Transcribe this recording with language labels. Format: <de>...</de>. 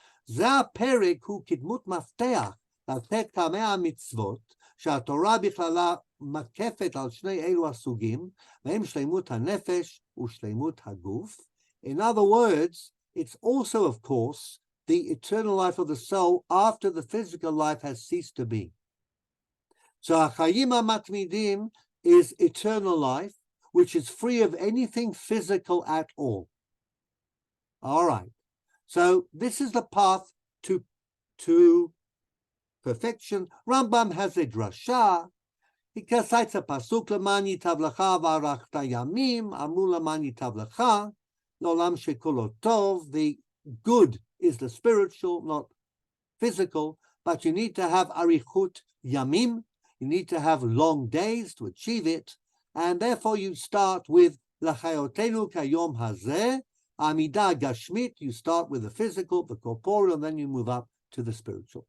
<he>Zeh הפרק הוא כדמות מפתח לתת כמה המצוות שהתורה בכללה מקפת על שני אלו הסוגים, והם שלמות הנפש ושלמות הגוף.</he> <en>In other words, it's also, of course, the eternal life of the soul after the physical life has ceased to be. So Hachayim HaMatmidim is eternal life, which is free of anything physical at all. All right. So this is the path to perfection. Rambam has a drasha. He cites a pasuk</en> <he>למען ייטב לך וארכת ימים, אמרו למען ייטב לך, לעולם שכולו טוב.</he> <en>The good is the spiritual, not physical, but you need to have arichut yamim. You need to have long days to achieve it, and therefore you start with l'chayotenu kayom hazeh. Amida Gashmit, you start with the physical, the corporeal, and then you move up to the spiritual.</en>